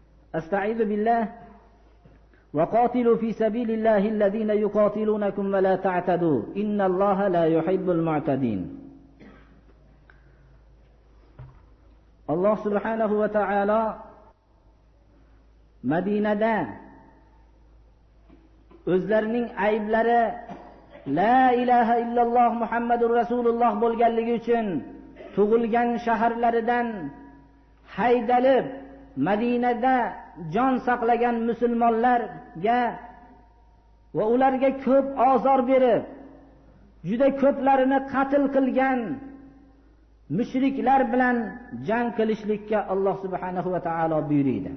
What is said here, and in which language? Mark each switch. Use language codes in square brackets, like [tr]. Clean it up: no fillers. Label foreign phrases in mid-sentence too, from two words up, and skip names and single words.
[ar] أستعيذ بالله. وَقَاتِلُوا فِي سَبِيلِ اللَّهِ الَّذِينَ يُقَاتِلُونَكُمْ وَلَا تَعْتَدُوا إِنَّ اللَّهَ لَا يُحِبُّ الْمُعْتَدِينَ. [uz] Alloh [ar] سبحانه وتعالى [uz] Madinada o'zlarining ayblari [ar] لا إله إلا الله محمد رسول الله [uz] bo'lganligi uchun tug'ilgan shaharlaridan haydalib Madinada jon saqlagan musulmonlarga va ularga ko'p ozor berib, juda ko'plarini qatl qilgan mushriklar bilan jang qilishlikka Alloh [ar] سبحانه وتعالى [uz] buyurdi.